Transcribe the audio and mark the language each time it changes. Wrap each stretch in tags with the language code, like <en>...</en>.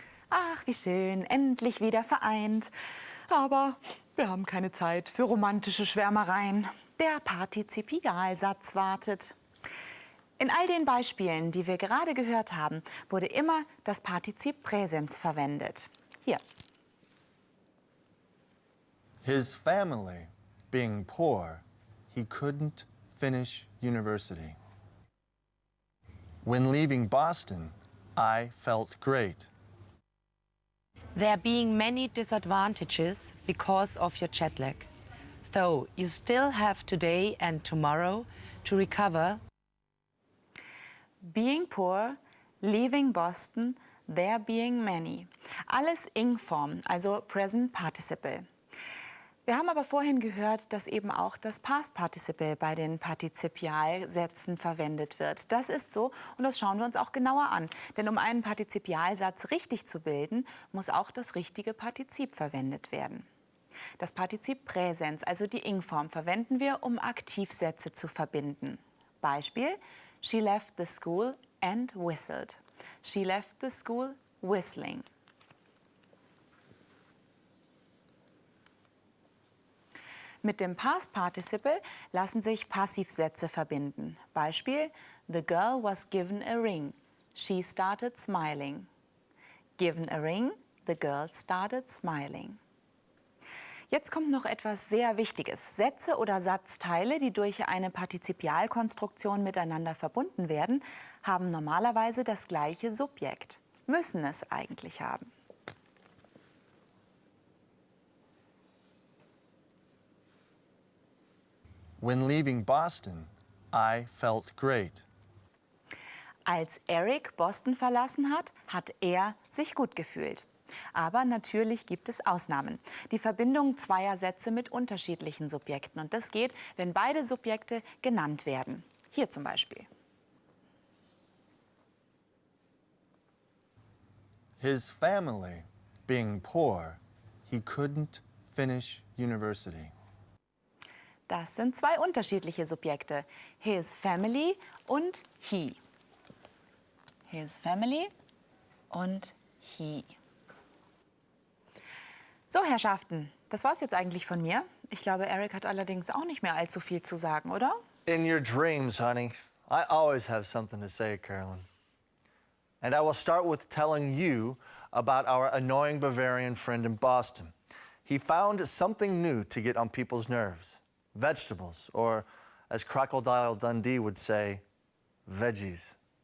<de>Ach, wie schön, endlich wieder vereint. Aber wir haben keine Zeit für romantische Schwärmereien. Der Partizipialsatz wartet. In all den Beispielen, die wir gerade gehört haben, wurde immer das Partizip Präsens verwendet. Hier.</de> <en>His family being poor, he couldn't finish university. When leaving Boston, I felt great. There being many disadvantages because of your jet lag. Though you still have today and tomorrow to recover. Being poor, leaving Boston, there being many.</en> <de>Alles Ing-Form, also Present Participle. Wir haben aber vorhin gehört, dass eben auch das Past Participle bei den Partizipialsätzen verwendet wird. Das ist so und das schauen wir uns auch genauer an. Denn um einen Partizipialsatz richtig zu bilden, muss auch das richtige Partizip verwendet werden. Das Partizip Präsens, also die Ing-Form, verwenden wir, um Aktivsätze zu verbinden. Beispiel:</de> <en>She left the school and whistled. She left the school whistling.</en> <de>Mit dem Past Participle lassen sich Passivsätze verbinden. Beispiel:</de> <en>The girl was given a ring. She started smiling. Given a ring, the girl started smiling.</en> <de>Jetzt kommt noch etwas sehr Wichtiges. Sätze oder Satzteile, die durch eine Partizipialkonstruktion miteinander verbunden werden, haben normalerweise das gleiche Subjekt. Müssen es eigentlich haben.</de> <en>When leaving Boston, I felt great.</en> <de>Als Eric Boston verlassen hat, hat er sich gut gefühlt. Aber natürlich gibt es Ausnahmen. Die Verbindung zweier Sätze mit unterschiedlichen Subjekten. Und das geht, wenn beide Subjekte genannt werden. Hier zum Beispiel.</de> <en>His family being poor, he couldn't finish university.</en> <de>Das sind zwei unterschiedliche Subjekte.</de> <en>His family</en> <de>und</de> <en>he. His family</en> <de>und</de> <en>he.</en> <de>So, Herrschaften, das war's jetzt eigentlich von mir. Ich glaube, Eric hat allerdings auch nicht mehr allzu viel zu sagen, oder?</de> <en>In your dreams, honey. I always have something to say, Carolyn. And I will start with telling you about our annoying Bavarian friend in Boston. He found something new to get on people's nerves. Vegetables, or as Crocodile Dundee would say, veggies.</en>